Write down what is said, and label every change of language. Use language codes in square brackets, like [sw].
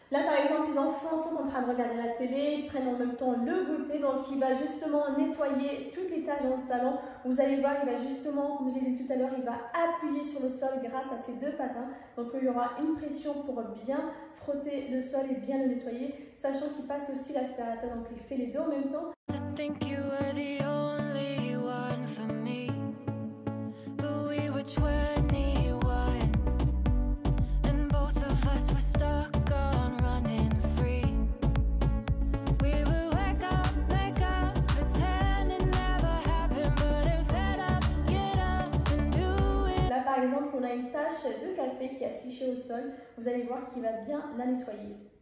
[fr] Là, par exemple, les enfants sont en train de regarder la télé, ils prennent en même temps le goûter, donc il va justement nettoyer toutes les tâches dans le salon. Vous allez voir, il va justement, comme je l'ai dit tout à l'heure, il va appuyer sur le sol grâce à ses 2 patins. Donc il y aura une pression pour bien frotter le sol et bien le nettoyer, sachant qu'il passe aussi l'aspirateur, donc il fait les 2 en même temps. [en] Think you were the only one for me, but we were 21 and both of us were stuck on running free. We would wake up, make up, pretend it never happened, but if fed up, get up and do it. [fr] Là par exemple on a une tache de café qui est asséchée au sol, vous allez voir qu'il va bien la nettoyer.